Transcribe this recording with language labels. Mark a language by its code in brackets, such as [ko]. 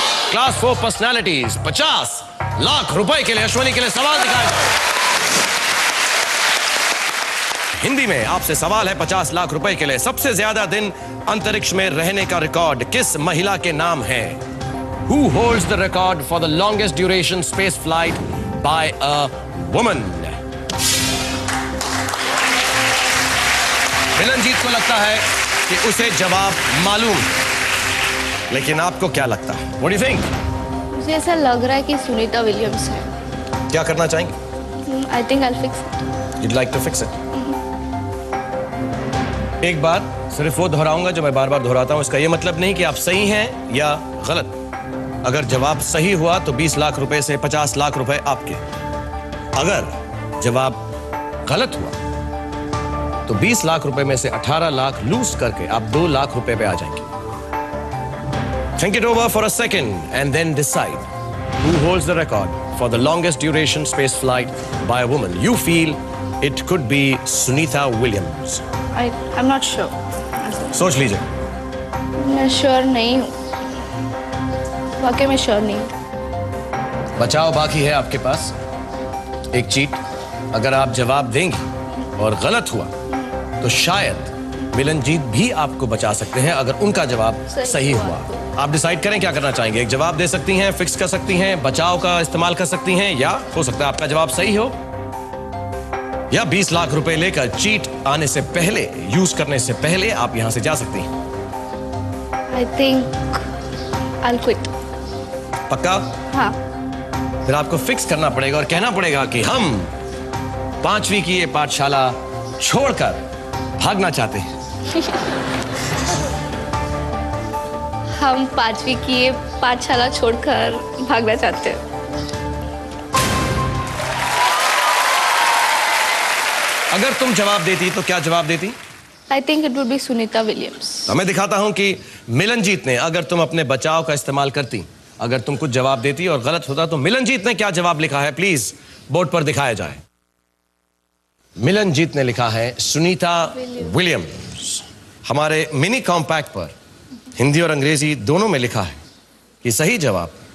[hi] Class 4 personalities 50 lakh रुपए के लिए अश्विनी के लिए सवाल दिखाए जाए। हिंदी में आपसे सवाल है 50 लाख रुपए के लिए। सबसे ज्यादा दिन अंतरिक्ष में रहने का रिकॉर्ड किस महिला के नाम है? [en] Who holds the record for the longest duration space flight by a woman? [hi] मिलनजीत को लगता है कि उसे जवाब मालूम, लेकिन आपको क्या लगता है? [en] What do you think? [hi] मुझे ऐसा लग रहा है कि सुनीता विलियम्स है। क्या करना चाहेंगे? [en] I think I'll fix it. You'd like to fix it? [hi] एक बात सिर्फ वो दोहराऊंगा जो मैं बार बार दोहराता हूं। इसका ये मतलब नहीं कि आप सही हैं या गलत। अगर जवाब सही हुआ तो 20 लाख रुपए से 50 लाख रुपए आपके। अगर जवाब गलत हुआ तो 20 लाख रुपए में से 18 लाख लूज करके आप 2 लाख रुपए पे आ जाएंगे। [en] Think it over for a second and then decide who holds the record for the longest duration space flight by a woman. You feel it could be Sunita Williams. I'm not sure. [hi] सोच लीजिए। मैं sure नहीं हूँ, वाकई में sure नहीं हूँ। बचाव बाकी है आपके पास एक चीट। अगर आप जवाब देंगी और गलत हुआ तो शायद मिलनजीत भी आपको बचा सकते हैं अगर उनका जवाब सही हुआ। आप डिसाइड करें क्या करना चाहेंगे। एक जवाब दे सकती हैं, फिक्स कर सकती हैं, बचाव का इस्तेमाल कर सकती हैं, या हो सकता है आपका जवाब सही हो, या 20 लाख रुपए लेकर चीट आने से पहले, यूज करने से पहले आप यहां से जा सकती हैं। [en] I think I'll quit. [hi] पक्का? हाँ। फिर आपको फिक्स करना पड़ेगा और कहना पड़ेगा कि हम 5वीं की ये पाठशाला छोड़कर भागना चाहते हैं। हम 5वीं की ये पाठशाला छोड़कर भागना चाहते हैं। अगर तुम जवाब देती तो क्या जवाब देती? [en] I think it would be Sunita Williams. [hi] मैं दिखाता हूं कि मिलनजीत ने, अगर तुम अपने बचाव का इस्तेमाल करती, अगर तुम कुछ जवाब देती और गलत होता तो मिलनजीत ने क्या जवाब लिखा है, प्लीज बोर्ड पर दिखाया जाए। मिलनजीत ने लिखा है सुनीता विलियम्स। हमारे मिनी कॉम्पैक्ट पर हिंदी और अंग्रेजी दोनों में लिखा है कि सही जवाब